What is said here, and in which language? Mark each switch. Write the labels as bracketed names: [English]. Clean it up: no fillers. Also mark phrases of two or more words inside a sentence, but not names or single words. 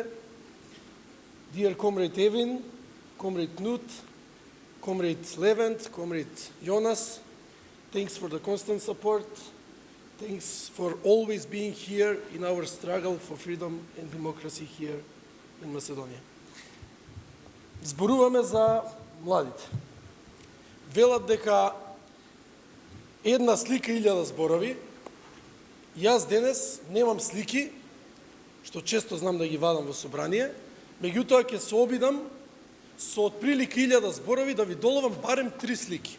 [English] Dear Comrade Evin, Comrade Knut, Comrade Levent, Comrade Jonas, thanks for the constant support. Thanks for always being here in our struggle for freedom and democracy here in Macedonија. [Macedonian] Зборуваме за младите. Велат дека една слика 1000 зборови. Јас денес немам слики, што често знам да ги вадам во собрание, меѓутоа ќе се обидам со отприлика 1000 зборови да ви доловам барем 3 слики.